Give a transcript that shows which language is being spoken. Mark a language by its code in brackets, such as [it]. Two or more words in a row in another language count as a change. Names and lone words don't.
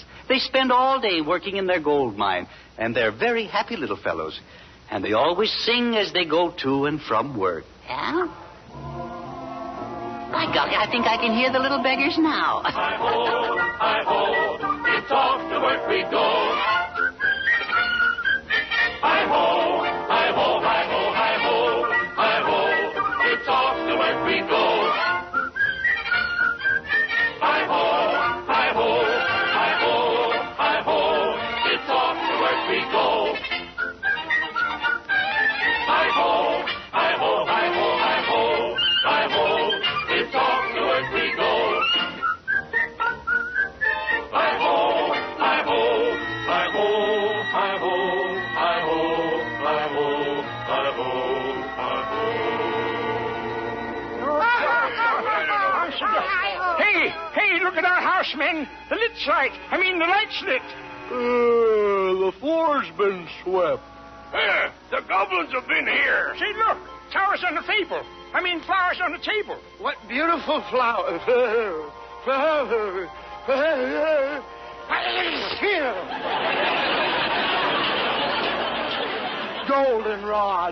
[en] They spend all day working in their gold mine, and they're very happy little fellows. And they always sing as they go to and from work. Yeah? By golly, I think I can hear the little beggars now. Hi-ho, it's off to work we go. Hi-ho, hi-ho, hi-ho, hi-ho, hi-ho, it's off to work we go. Hi-ho, hi-ho, hi-ho, hi-ho, it's off to work we go. Hi-ho, hi-ho, hi-ho, hi-ho, hi-ho, it's off to work we go. Hi-ho, hi-ho, hi-ho, hi-ho, hi-ho, hi-ho, hi-ho, hi-ho. Hey, look at our house, men. The lit's light. The light's lit. The floor's been swept. The goblins have been here. See, look. Flowers on the table. Flowers on the table. What beautiful flowers. Flowers. Goldenrod.